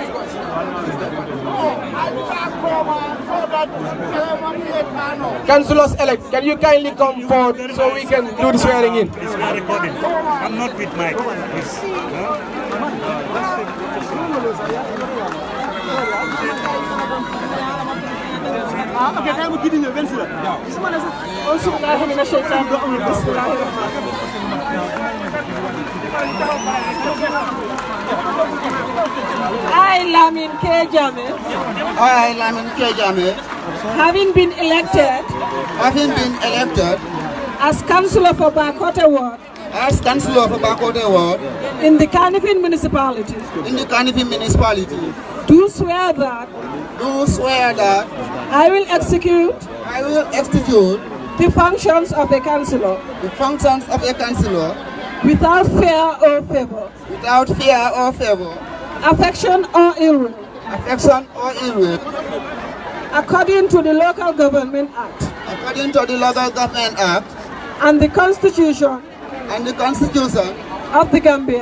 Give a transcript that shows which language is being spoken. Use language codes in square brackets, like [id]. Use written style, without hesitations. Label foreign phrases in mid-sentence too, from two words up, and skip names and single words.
[en] Councillors-elect, can you kindly come forward so we can do the swearing in? It's not recording. I'm not with Mike. Please. Okay, can we get in the Bensouda? I, Lamin K. Jame, I, Lamin K. Jame, having been elected as councillor for Backwater Ward in the Kanifing municipality, do swear that I will execute the functions of a councillor without fear or favor, affection or ill will, according to the Local Government Act and the Constitution of the Gambia.